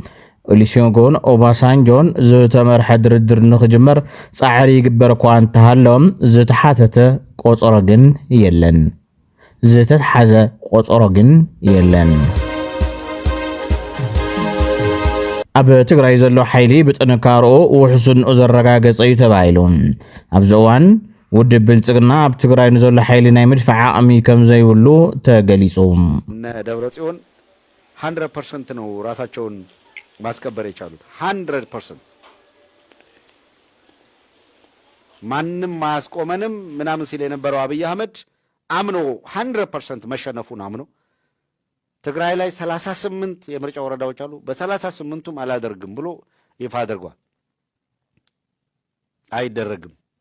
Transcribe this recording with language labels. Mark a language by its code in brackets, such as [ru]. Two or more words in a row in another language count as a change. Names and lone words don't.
[ti] ኦሉሴጉን ኦባሳንጆን ዝተመርሐ ድርድር ንኽጅመር ጻዕሪ ይግበር እኳ እንተሃለዎም ዝተሓተተ ቆፀሮ ግን የለን ዝተሓዘ ቆፀሮ ግን የለን ኣብ ትግራይ ዘሎ ሓይሊ ብጥንካርኡ ውሕሱን ዘረጋገፀ እዩ ተባሂሉ ኣብዚ እዋን ውድብ ብልጽግና ኣብ ትግራይ ንዘሎ ሓይሊ ናይ ምድፋዕ ዓቕሚ ከም ዘይብሉ ተገሊጹ [am] ደብረጽዮን 100% ነው ራሳቸውን ማስከበር የቻሉት 100% ማንንም ማያስቆመንም ምናምን ሲል የነበረው አብይ አህመድ አምኖ 100% መሸነፉን አምኖ ትግራይ ላይ 38 የምርጫ ወረዳዎች አሉ። በ38ቱም አላደርግም ብሎ ይፋ አድርጓል። አይደረግም።